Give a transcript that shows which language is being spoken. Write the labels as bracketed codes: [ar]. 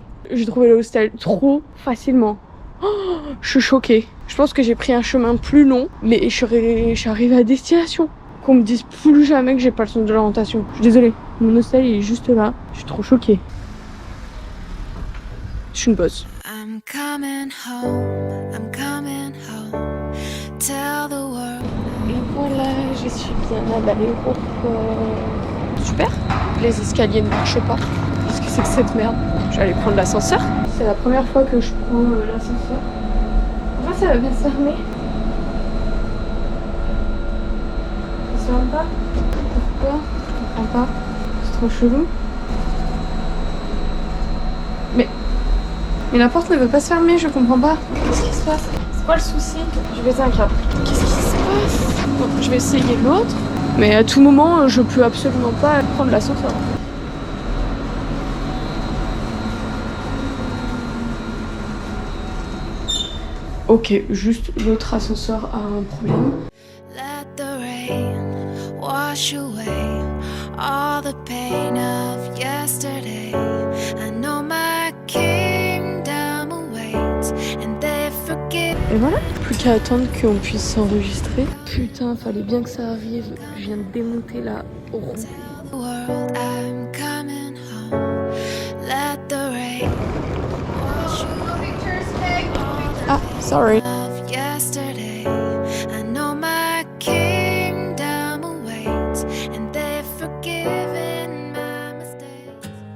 [fr] J'ai trouvé l'hostel trop facilement. Je suis choquée. Je pense que j'ai pris un chemin plus long, mais je suis arrivée à destination. Qu'on me dise plus jamais que j'ai pas le sens de l'orientation. Je suis désolée. Mon hostel il est juste là. Je suis trop choquée. Je suis une bosse. [en] I'm coming home, I'm coming home. Tell the world. [fr] Et voilà, je suis bien à l'aéroport. Super. Les escaliers ne marchent pas. Qu'est-ce que c'est que cette merde? Je vais aller prendre l'ascenseur. C'est la première fois que je prends l'ascenseur. Pourquoi ça va bien se fermer? Ça se ferme pas? Pourquoi? Je comprends pas. C'est trop chelou. Mais la porte ne veut pas se fermer, je comprends pas. Qu'est-ce qui se passe? C'est quoi le souci? Je vais péter un câble. Qu'est-ce qui se passe? Bon, je vais essayer l'autre. Mais à tout moment, je peux absolument pas prendre l'ascenseur. Ok, juste l'autre ascenseur a un problème. [en] Let the rain wash away all the pain of yesterday. I know my kingdom awaits and they forgive. [fr] Et voilà, plus qu'à attendre qu'on puisse s'enregistrer. Putain, fallait bien que ça arrive. Je viens de démonter la roue. [en] The world, I'm coming home. Let the rain wash away Ah, sorry. of yesterday. I know my kingdom awaits and they've forgiven my mistakes.